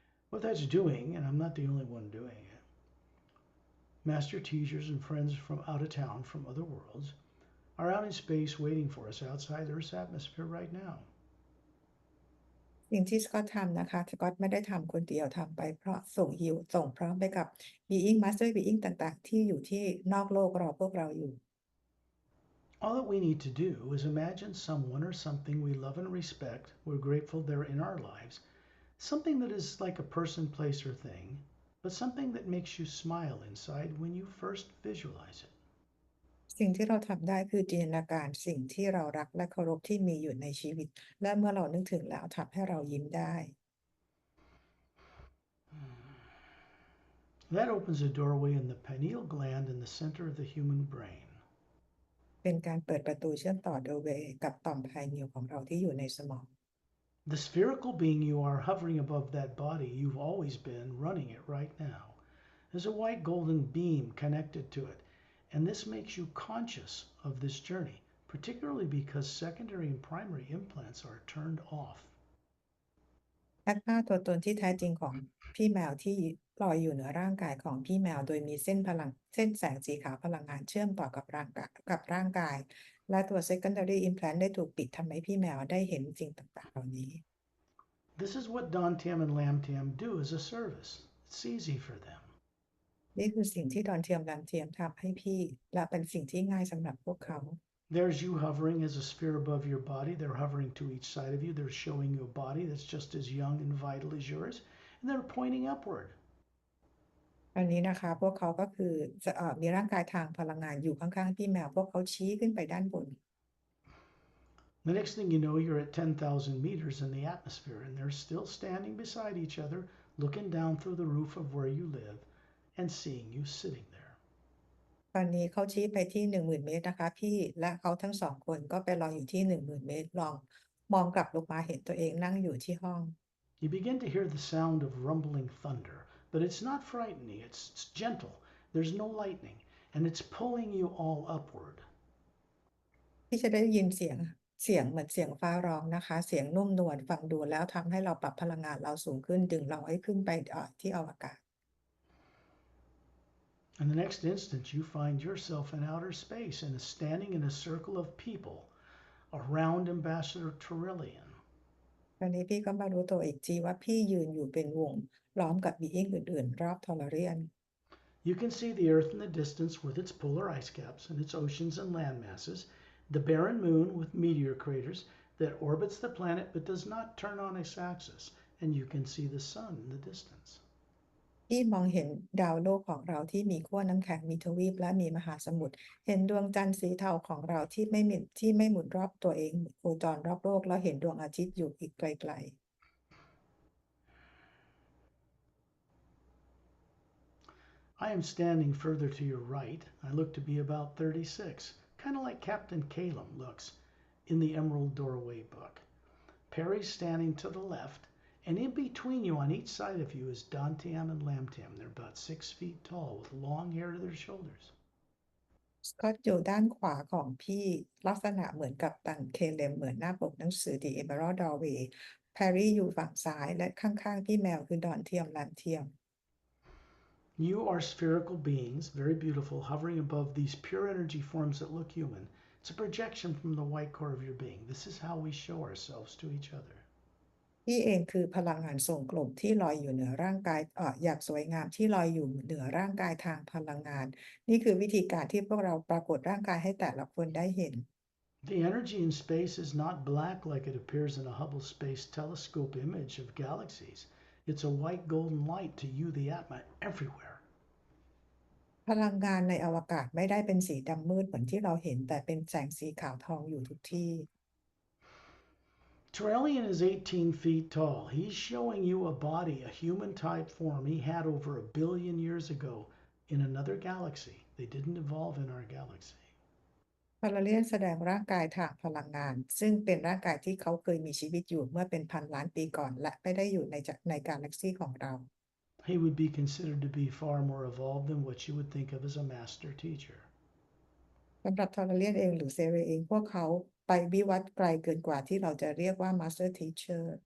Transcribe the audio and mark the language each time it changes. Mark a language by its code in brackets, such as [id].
[en] what that's doing, and I'm not the only one doing it, master teachers and friends from out of town, from other worlds, are out in space waiting for us outside Earth's atmosphere right now. [th] สิ่งที่สกอตทำนะคะสกอตไม่ได้ทำคนเดียวทำไปเพราะส่งพร้อมไปกับ Being Master Being ต่างๆ ที่อยู่ที่นอกโลกรอพวกเราอยู่ [en] All that we need to do is imagine someone or something we love and respect, we're grateful they're in our lives, something that is like a person, place, or thing, but something that makes you smile inside when you first visualize it. [th] สิ่งที่เราทำได้คือจินตนาการสิ่งที่เรารักและเคารพที่มีอยู่ในชีวิต และเมื่อเรานึกถึงแล้วทำให้เรายิ้มได้ [en] That opens a doorway in the pineal gland in the center of the human brain. [th] เป็นการเปิดประตูเชื่อมต่อโดเวย์กับต่อมไพนิลของเราที่อยู่ในสมอง [en] The spherical being you are hovering above that body you've always been running it right now. There's a white golden beam connected to it, and this makes you conscious of this journey, particularly because secondary and primary implants are turned off. [th] แอตมาตัวตนที่แท้จริงของพี่แมวที่ลอยอยู่เหนือร่างกายของพี่แมวโดยมีเส้นแสงสีขาวพลังงานเชื่อมต่อกับร่างกายและตัว secondary implant ได้ถูกปิดทำให้พี่แมวได้เห็นสิ่งต่างๆเหล่านี้ [en] This is what Dantium and Lamtium do as a service. It's easy for them. [th] นี่คือสิ่งที่ดอนเทียมรันเทียมทำให้พี่และเป็นสิ่งที่ง่ายสำหรับพวกเขา [en] There's you hovering as a sphere above your body. They're hovering to each side of you. They're showing you a body that's just as young and vital as yours, and they're pointing upward. [th] อันนี้นะคะพวกเขาก็คือจะมีร่างกายทางพลังงานอยู่ข้างๆพี่แมวพวกเขาชี้ขึ้นไปด้านบน [en] The next thing you know, you're at 10,000 meters in the atmosphere, and they're still standing beside each other, looking down through the roof of where you live and seeing you sitting there. [th] ตอนนี้เขาชี้ไปที่10,000 เมตรนะคะพี่และเขาทั้งสองคนก็ไปรออยู่ที่10,000 เมตรลองมองกลับลงมาเห็นตัวเองนั่งอยู่ที่ห้อง [en] You begin to hear the sound of rumbling thunder, but it's not frightening, it's gentle. There's no lightning, and it's pulling you all upward. [th] ที่จะได้ยินเสียงเหมือนเสียงฟ้าร้องนะคะเสียงนุ่มนวลฟังดูแล้วทำให้เราปรับพลังงานเราสูงขึ้นดึงเราให้ขึ้นไปที่อวกาศ [en] And the next instant, you find yourself in outer space and standing in a circle of people around Ambassador Trillian. [th] ตอนนี้พี่ก็มารู้ตัวอีกทีว่าพี่ยืนอยู่เป็นวงล้อมกับบีอิงอื่นๆรอบทอร์เรียน [en] You can see the Earth in the distance with its polar ice caps and its oceans and land masses, the barren moon with meteor craters that orbits the planet but does not turn on its axis, and you can see the sun in the distance. [th] ที่มองเห็นดาวโลกของเราที่มีขั้วน้ำแข็งมีทวีปและมีมหาสมุทรเห็นดวงจันทร์สีเทาของเราที่ไม่หมุนรอบตัวเองโคจรรอบโลกแล้วเห็นดวงอาทิตย์อยู่อีกไกล [en] I am standing further to your right. I look to be about 36, kind of like Captain Calum looks in the Emerald Doorway book. Pari's standing to the left, and in between you on each side of you is Dantium and Lamtium. They're about 6 feet tall with long hair to their shoulders. [th] ๆสกอตอยู่ด้านขวาของพี่ลักษณะเหมือนกับตันเคเลมเหมือนหน้าปกหนังสือ The Emerald Doorway แพรรี่อยู่ฝั่งซ้ายและข้างๆพี่แมวคือดอนเทียมลันเทียม [en] You are spherical beings, very beautiful, hovering above these pure energy forms that look human. It's a projection from the white core of your being. This is how we show ourselves to each other. [th] พี่เองคือพลังงานทรงกลมที่ลอยอยู่เหนือร่างกายอย่างสวยงามที่ลอยอยู่เหนือร่างกายทางพลังงานนี่คือวิธีการที่พวกเราปรากฏร่างกายให้แต่ละคนได้เห็น [en] The energy in space is not black like it appears in a Hubble Space Telescope image of galaxies. It's a white golden light to you, the Atma, everywhere. [th] พลังงานในอวกาศไม่ได้เป็นสีดำมืดเหมือนที่เราเห็นแต่เป็นแสงสีขาวทองอยู่ทุกที่ [en] Trillian is 18 feet tall. He's showing you a body, a human type form he had over 1 billion years ago in another galaxy. They didn't evolve in our galaxy. [th] พาราเลียนแสดงร่างกายทางพลังงานซึ่งเป็นร่างกายที่เขาเคยมีชีวิตอยู่เมื่อเป็นพันล้านปีก่อนและไม่ได้อยู่ในกาแล็กซีของเรา [en] He would be considered to be far more evolved than what you would think of as a master teacher. [th] สำหรับทอร์เรียนเองหรือเซเรเองพวกเขาไปวิวัฒน์ไกลเกินกว่าที่เราจะเรียกว่า Master Teacher